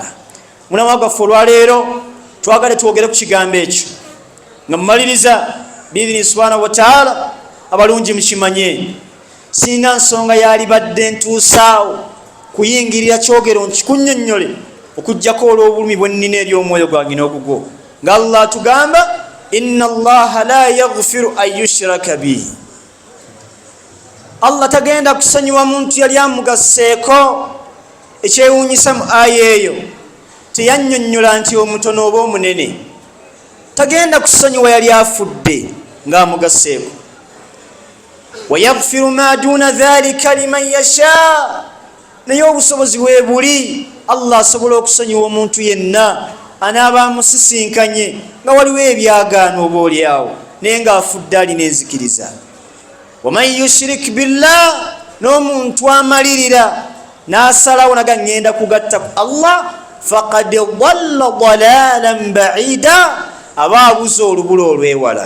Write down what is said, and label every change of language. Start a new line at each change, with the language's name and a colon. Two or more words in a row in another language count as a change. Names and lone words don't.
Ganda: Mulamu gwaffe olwaleero twagale twogere ku kigambo ekyo nga mumaliriza
Arabic: بإذنه سبحانه وتعالى.
Ganda: Abalungi mukimanye, singa nsonga yalibadde ntuusaawo kuyingirira kyogero nkikunnyonnyole okuggyako olw'obulumi bwe nnina eri omwoyo gwange n'ogugwo, nga Allah tugamba
Arabic: إن الله لا يغفر أن يشرك به.
Ganda: Allah tagenda kusonyiwa muntu yali amugaseeko. Ekyewuunyisa mu aya eyo teyannyonnyola nti omutono oba omunene, tagenda kusonyiwa yali afudde ng'amugaseeko.
Arabic: ويغفر ما دون ذلك لمن يشاء,
Ganda: naye obusobozi weebuli. Allah asobola okusonyiwa omuntu yenna anaaba amusisinkanye nga waliwo ebyagaano oba olyawo naye ng'afudde alina enzikiriza.
Arabic: ومن يشرك بالله,
Ganda: n'omuntu amalirira n'asalawo naga ngenda kugatta ku Allah,
Arabic: فقد ضل ضلالا بعيدا,
Ganda: aba abuze olubula olwewala.